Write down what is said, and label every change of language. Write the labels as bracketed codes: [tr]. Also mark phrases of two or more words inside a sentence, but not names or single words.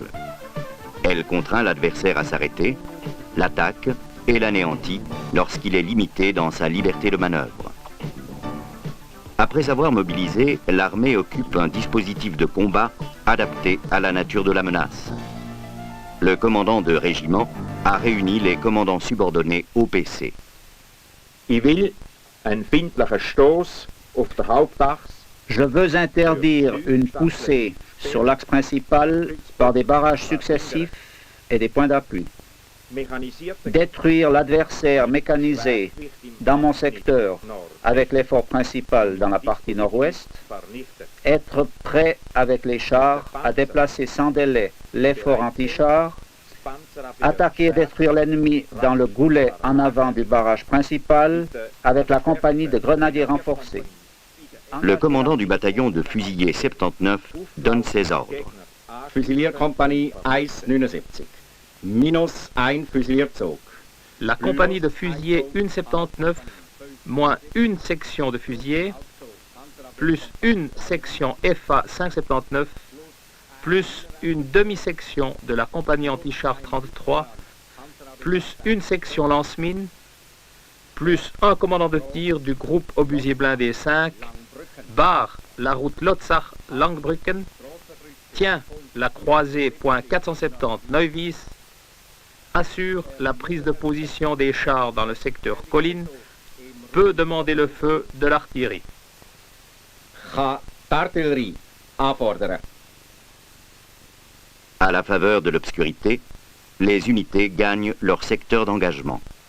[fr] Elle contraint l'adversaire à s'arrêter, l'attaque et l'anéantit lorsqu'il est limité dans sa liberté de manœuvre. Après avoir mobilisé, l'armée occupe un dispositif de combat adapté à la nature de la menace. Le commandant de régiment a réuni les commandants subordonnés OPC. [de] Ich will einen findlichen Stoß auf der Hauptachse. [fr] Je veux interdire une poussée sur l'axe principal par des barrages successifs et des points d'appui. Détruire l'adversaire mécanisé dans mon secteur avec l'effort principal dans la partie nord-ouest. Être prêt avec les chars à déplacer sans délai l'effort anti-char. Attaquer et détruire l'ennemi dans le goulet en avant du barrage principal avec la compagnie de grenadiers renforcés. Le commandant du bataillon de fusiliers 79 donne ses ordres. [de] Fusilierkompanie 179. Minus ein Fusilierzug. [fr] La compagnie de fusiliers 179, moins une section de fusiliers, plus une section FA 579, plus une demi-section de la compagnie anti-char 33, plus une section lance-mine, plus un commandant de tir du groupe obusier blindé 5, barre la route Lotzach-Langbrücken, tient la croisée point 470 Neuwies, assure la prise de position des chars dans le secteur colline, peut demander le feu de l'artillerie. [de] Kann die Artillerie anfordern. [fr] À la faveur de l'obscurité, les unités gagnent leur secteur d'engagement.